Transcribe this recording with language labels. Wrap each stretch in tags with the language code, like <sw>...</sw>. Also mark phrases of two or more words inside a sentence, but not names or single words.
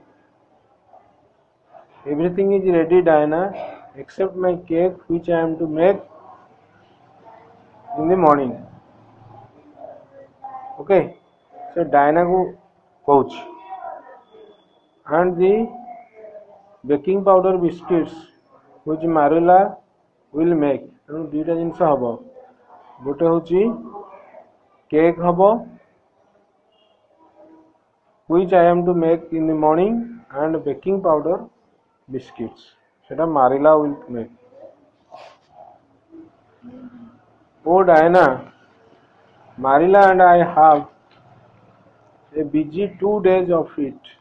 <en>Everything is ready, Diana, except my cake, which I am to make in the morning. Okay, so Diana को coach and the baking powder biscuits which Marilla will make.</en> <or>ତେଣୁ ଦୁଇଟା ଜିନିଷ ହବ. ଗୋଟେ ହେଉଛି କେକ୍ ହବ</or> <en>which I am to make in the morning and baking powder biscuits. সেটা Marilla will make. Oh Diana, Marilla and I have a busy 2 days of it.</en>